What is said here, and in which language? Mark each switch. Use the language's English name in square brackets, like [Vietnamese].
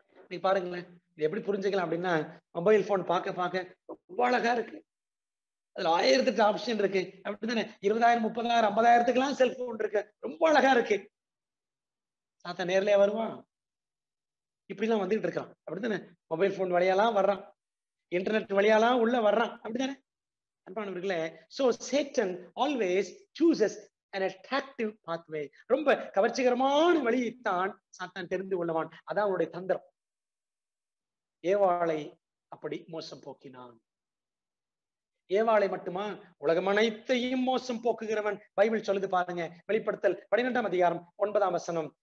[Tamil] நீ பாருங்களேன், இது எப்படி புரிஞ்சுக்கலாம் அப்படின்னா, மொபைல் போன் பார்க்க ரொம்ப அழகா இருக்கு, அதுல 1008 ஆப்ஷன் இருக்கு, அப்படித்தானே? 20,000 30,000 50,000 செல்போன் இருக்கு, ரொம்ப அழகா இருக்கு. சாத்தான் நேர்லயே வருவான்? இப்படி எல்லாம் வந்துட்டு இருக்கான், அப்படித்தானே? மொபைல் போன் வழியாலாம் வர்றான், இன்டர்நெட் வழியாலாம் உள்ள வர்றான், அப்படித்தானே? [English] அன்பானவர்களே, so Satan always chooses an attractive pathway. [Tamil] ரொம்ப கவர்ச்சிகரமான வழியைத்தான் சாத்தான் தெரிந்து கொள்வான். அதான் அவனுடைய தந்திரம். ஏவாளை அப்படி மோசம் போக்கினான். ஏவாளை மட்டுமா, உலகம் அனைத்தையும் மோசம் போக்குகிறவன். பைபிள் சொல்லுது பாருங்க, வெளிப்படுத்தல் 12ஆம் அதிகாரம் 9ஆம் வசனம்.